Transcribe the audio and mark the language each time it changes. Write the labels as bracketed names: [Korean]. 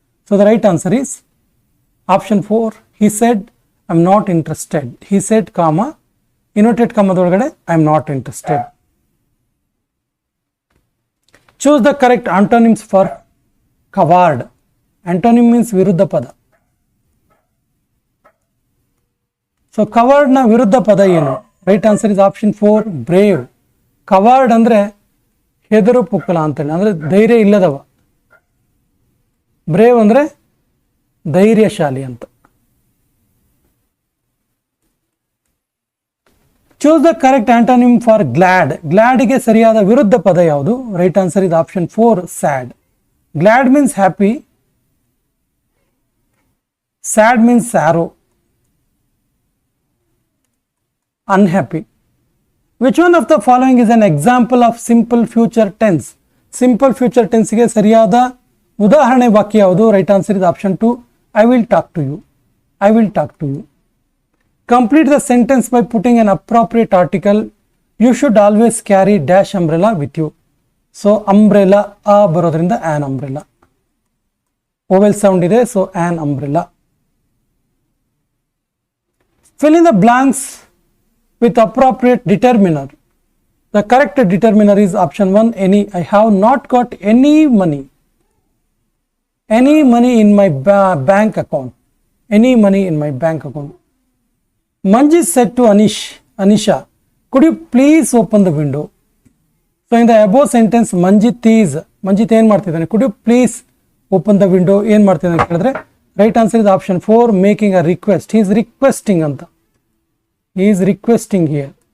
[English] So the right answer is option 4 he said I'm not interested. he said comma inverted [Kannada] ಕಾಮದೊಳಗಡೆ [English] I am not interested. Choose the correct antonyms for coward. Antonym means [Kannada] ವಿರುದ್ಧ ಪದ. [English] so ಕವರ್ಡ್ನ [Kannada] ವಿರುದ್ಧ ಪದ ಏನು? [English] Right answer is option 4 brave. [Kannada] Covered ಅಂದರೆ ಹೆದರು ಪುಕ್ಕಲ ಅಂತೇಳಿ, ಅಂದರೆ ಧೈರ್ಯ ಇಲ್ಲದವ. ಬ್ರೇವ್ ಅಂದರೆ ಧೈರ್ಯಶಾಲಿ ಅಂತ. [English] Choose the correct antonym for glad. [Kannada] ಗ್ಲಾಡ್ಗೆ ಸರಿಯಾದ ವಿರುದ್ಧ ಪದ ಯಾವುದು? [English] Right answer is option 4 sad. Glad means happy, sad means sorrow, unhappy. Which one of the following is an example of simple future tense? [Kannada] Simple future tense ಗೆ ಸರಿಯಾದ ಉದಾಹರಣೆ ವಾಕ್ಯ ಯಾವುದು? [English] Right answer is option 2 I will talk to you. I will talk to you. Complete the sentence by putting an appropriate article. You should always carry dash umbrella with you. So umbrella [Kannada] ಆ ಬರೋದ್ರಿಂದ [English] an umbrella. Vowel sound ಇದೆ, so an umbrella. Fill in the blanks with appropriate determiner. The correct determiner is option 1 any. I have not got any money in my bank account. Any money in my bank account. Manjit said to Anisha, could you please open the window? So in the above sentence Manjit [Kannada] ಏನು ಮಾಡ್ತಿದ್ದಾನೆ? [English] could you please open the window [Kannada] ಏನು ಮಾಡ್ತಿದ್ದಾನೆ ಅಂತ ಹೇಳಿದ್ರೆ [English] Right answer is option 4 making a request. he is requesting [Kannada] ಅಂತ. [English] He is requesting here.